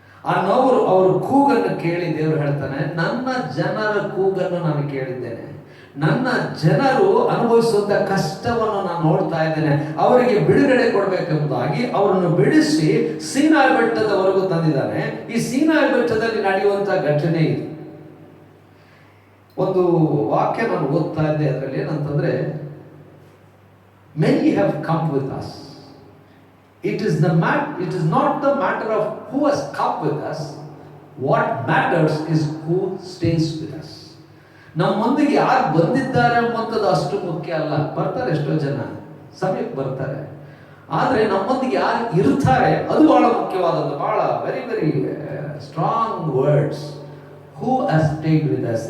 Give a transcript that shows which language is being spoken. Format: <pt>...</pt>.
<kn>ಆ ನೋವು, ಅವರ ಕೂಗನ್ನು ಕೇಳಿ ದೇವರು ಹೇಳ್ತಾನೆ, ನನ್ನ ಜನರ ಕೂಗನ್ನು ನಾನು ಕೇಳಿದ್ದೇನೆ, ನನ್ನ ಜನರು ಅನುಭವಿಸುವಂತ ಕಷ್ಟವನ್ನು ನಾನು ನೋಡ್ತಾ ಇದ್ದೇನೆ, ಅವರಿಗೆ ಬಿಡುಗಡೆ ಕೊಡಬೇಕೆಂಬುದಾಗಿ ಅವರನ್ನು ಬಿಡಿಸಿ ಸೀನಾಯಿ ಬೆಟ್ಟದವರೆಗೂ ತಂದಿದ್ದಾನೆ. ಈ ಸೀನಾಯಿ ಬೆಟ್ಟದಲ್ಲಿ ನಡೆಯುವಂತ ಘಟನೆ ಇದು. ಒಂದು ವಾಕ್ಯ ನಾನು ಓದ್ತಾ ಇದ್ದೆ, ಅದರಲ್ಲಿ ಏನಂತಂದ್ರೆ,</kn> <en>many have come with us. It is not the matter of who has come with us. What matters is who stays with us.</en> <kn>ನಮ್ಮೊಂದಿಗೆ ಯಾರು ಬಂದಿದ್ದಾರೆ ಎಂಬಂಥದ್ದು ಅಷ್ಟು ಮುಖ್ಯ ಅಲ್ಲ. ಬರ್ತಾರೆ ಎಷ್ಟೋ ಜನ, ಸಮಯಕ್ಕೆ ಬರ್ತಾರೆ, ಆದರೆ ನಮ್ಮೊಂದಿಗೆ ಯಾರು ಇರ್ತಾರೆ ಅದು ಬಹಳ ಮುಖ್ಯವಾದದ್ದು. ಬಹಳ</kn> <en>Very very strong words. Who has stayed with us.</en>